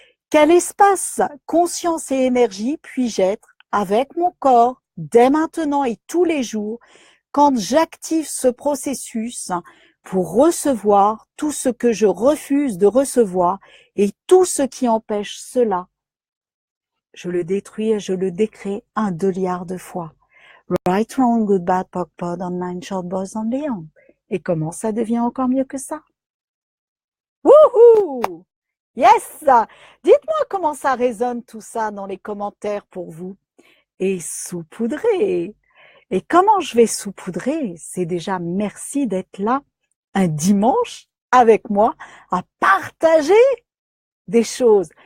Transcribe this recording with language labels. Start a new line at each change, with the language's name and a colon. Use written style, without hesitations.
French: Quel espace, conscience et énergie puis-je être avec mon corps dès maintenant et tous les jours quand j'active ce processus pour recevoir tout ce que je refuse de recevoir et tout ce qui empêche cela? Je le détruis et je le décrée 1 milliard de fois.
English: Right, wrong, good, bad, POC, POD, on nine, short boys and beyond.
French: Et comment ça devient encore mieux que ça? Wouhou!
English: Yes!
French: Dites-moi comment ça résonne tout ça dans les commentaires pour vous. Et saupoudrer. Et comment je vais saupoudrer? C'est déjà merci d'être là un dimanche avec moi à partager des choses.